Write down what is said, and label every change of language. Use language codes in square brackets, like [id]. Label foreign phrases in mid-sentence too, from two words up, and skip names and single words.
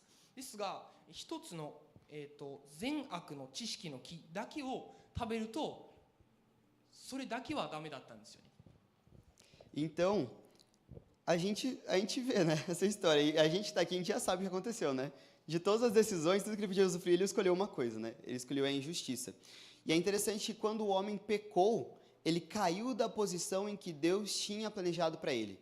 [ja] ですが一つの善悪の知識の木だけを食べるとそれだけはダメだったんですよね。 [pt] Então, a gente vê, né, essa história, e a gente está aqui, a gente já sabe o que aconteceu, né? De todas as decisões, tudo que ele podia usufruir, ele escolheu uma coisa, né? Ele escolheu a injustiça. E é interessante que quando o homem pecou, ele caiu da posição em que Deus tinha planejado para ele.